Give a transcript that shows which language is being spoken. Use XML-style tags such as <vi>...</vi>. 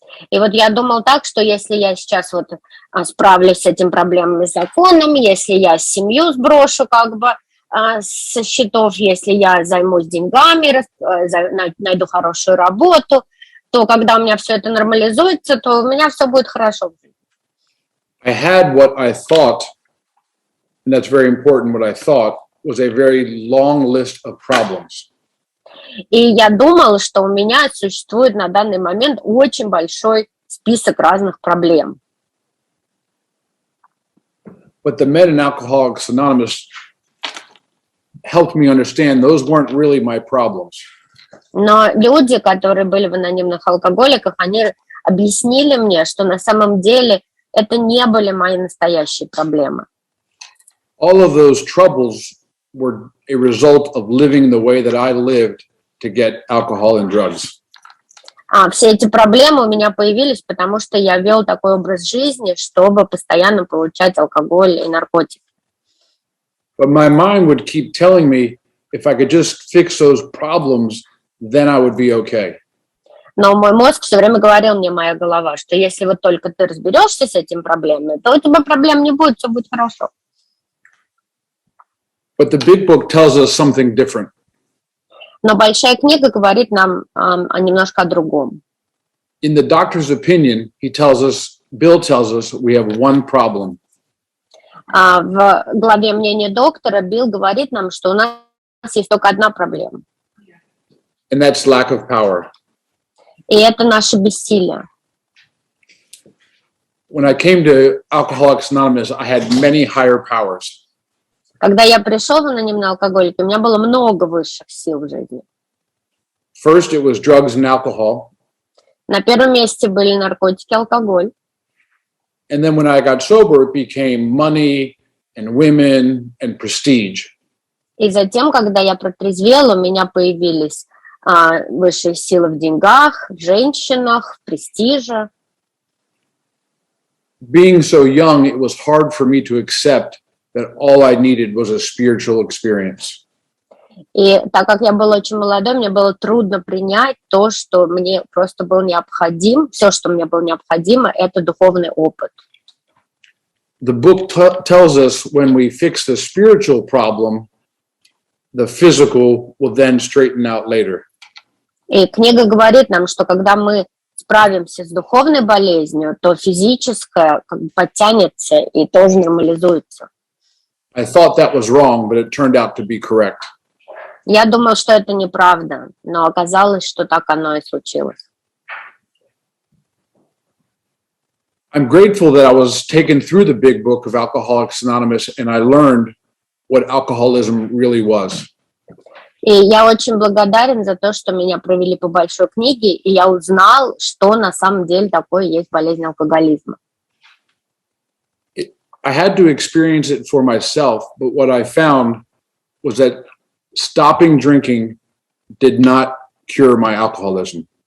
<ru>И вот я думал так, что если я сейчас вот справлюсь с этими проблемами с законом, если я семью сброшу как бы со счетов, если я займусь деньгами, найду хорошую работу, то когда у меня все это нормализуется, то у меня все будет хорошо.</ru> <en>I had what I thought, and that's very important, what I thought was a very long list of problems.</en> <ru>И я думала, что у меня существует на данный момент очень большой список разных проблем.</ru> <en>But the Men in Alcoholics Anonymous helped me understand those weren't really my problems.</en> <ru>Но люди, которые были в анонимных алкоголиках, они объяснили мне, что на самом деле это не были мои настоящие проблемы.</ru> <en>All of those troubles were a result of living the way that I lived to get alcohol and drugs.</en> <ru>Все эти проблемы у меня появились, потому что я вел такой образ жизни, чтобы постоянно получать алкоголь и наркотики.</ru> <en>But my mind would keep telling me if I could just fix those problems, then I would be okay.</en> <ru>Но мой мозг все время говорил мне, моя голова, что если вот только ты разберешься с этими проблемами, то у тебя проблем не будет, все будет хорошо.</ru> <en>But the big book tells us something different.</en> <ru>Но большая книга говорит нам немножко о другом.</ru> <en>In the doctor's opinion, Bill tells us we have one problem.</en> <ru>В главе мнения доктора Билл говорит нам, что у нас есть только одна проблема.</ru> <en>And that's lack of power.</en> <ru>И это наше бессилие.</ru> <en>When I came to Alcoholics Anonymous, I had many higher powers.</en> <ru>Когда я пришел в анонимные алкоголики, у меня было много высших сил в жизни.</ru> <en>First, it was drugs and alcohol.</en> <ru>На первом месте были наркотики, алкоголь.</ru> <en>And then when I got sober, it became money and women and prestige.</en> <ru>И затем, когда я протрезвела, у меня появились высшие силы в деньгах, в женщинах, в престиже.</ru> <en>Being so young, it was hard for me to accept that all I needed was a spiritual experience.</en> <ru>И так как я был очень молодой, мне было трудно принять то, что мне просто был необходим, все, что мне было необходимо, это духовный опыт.</ru> <en>The book tells us when we fix the spiritual problem, the physical will then straighten out later.</en> <ru>И книга говорит нам, что когда мы справимся с духовной болезнью, то физическое как бы подтянется и тоже нормализуется.</ru> <en>I thought that was wrong, but it turned out to be correct.</en> <ru>Я думал, что это неправда, но оказалось, что так оно и случилось.</ru> <en>I'm grateful that I was taken through the big book of Alcoholics Anonymous and I learned what alcoholism really was.</en> <ru>И я очень благодарен за то, что меня провели по большой книге, и я узнал, что на самом деле такое есть болезнь алкоголизма.</ru> <en>I had to experience it for myself, but what I found was that stopping drinking did not cure my alcoholism.</en>